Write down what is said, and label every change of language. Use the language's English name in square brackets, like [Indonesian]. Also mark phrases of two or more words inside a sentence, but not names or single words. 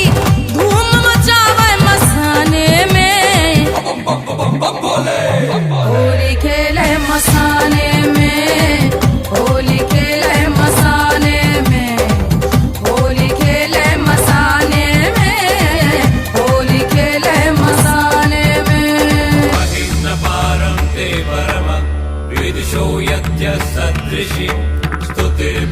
[Bhojpuri] धूम मचावे मसाने में, होली खेले मसाने में, होली खेले मसाने में, होली खेले मसाने में, होली खेले मसाने में। [Sanskrit] महिम्न पारं ते परम विदुषो यद्य सदृशि स्तुतिर्